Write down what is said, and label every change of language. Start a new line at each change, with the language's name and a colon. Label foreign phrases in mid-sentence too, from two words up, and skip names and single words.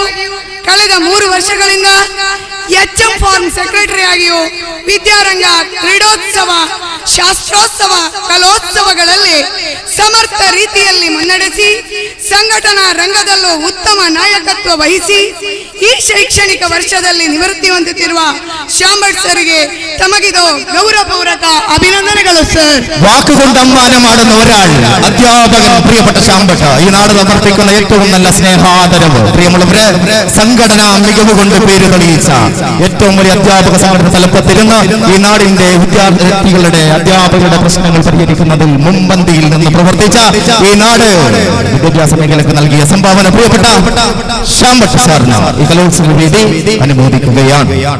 Kannada: ಕಳೆದ 3 ವರ್ಷಗಳಿಂದ HM
English: forum secretary
Kannada: ಆಗಿಯೂ ವಿದ್ಯಾರಂಗ, ಕ್ರೀಡೋತ್ಸವ, ಶಾಸ್ತ್ರೋತ್ಸವ, ಕಲೋತ್ಸವಗಳಲ್ಲಿ ಸಮರ್ಥ ರೀತಿಯಲ್ಲಿ ಮುನ್ನಡೆಸಿ ಸಂಘಟನಾ ರಂಗದಲ್ಲೂ ಉತ್ತಮ ನಾಯಕತ್ವ ವಹಿಸಿ ಈ ಶೈಕ್ಷಣಿಕ ವರ್ಷದಲ್ಲಿ ನಿವೃತ್ತಿ ಹೊಂದುತ್ತಿರುವ ശ്യാംഭട്ട് ಸರಿಗೆ ತಮಗಿದು ಗೌರವಪೂರ್ವಕ ಅಭಿನಂದನೆಗಳು ಸರ್.
Malayalam: വാക്കുകൊണ്ട് അമ്മാനം ആടുന്ന ഒരാൾ അധ്യാപകൻ പ്രിയപ്പെട്ട ശ്യാംഭട്ട് ഈ നാട് സമർപ്പിക്കുന്ന ഏറ്റവും നല്ല സ്നേഹാദരവ്. പ്രിയമുള്ളവരെ, സംഘടനാ മികവ് കൊണ്ട് പേര് തെളിയിച്ച ഏറ്റവും വലിയ അധ്യാപക സംഘടന തലപ്പത്തിരുന്ന് ഈ നാടിന്റെ വിദ്യാർത്ഥികളുടെ, അധ്യാപകരുടെ പ്രശ്നങ്ങൾ പരിഹരിക്കുന്നതിൽ മുൻപന്തിയിൽ നിന്ന് പ്രവർത്തിച്ച ഈ നാട് വിദ്യാഭ്യാസ മേഖലക്ക് നൽകിയ സംഭാവന പ്രിയപ്പെട്ട ശ്യാംഭട്ട് സാറിന് ഈ കലോത്സവ വേദി അനുമോദിക്കുകയാണ്.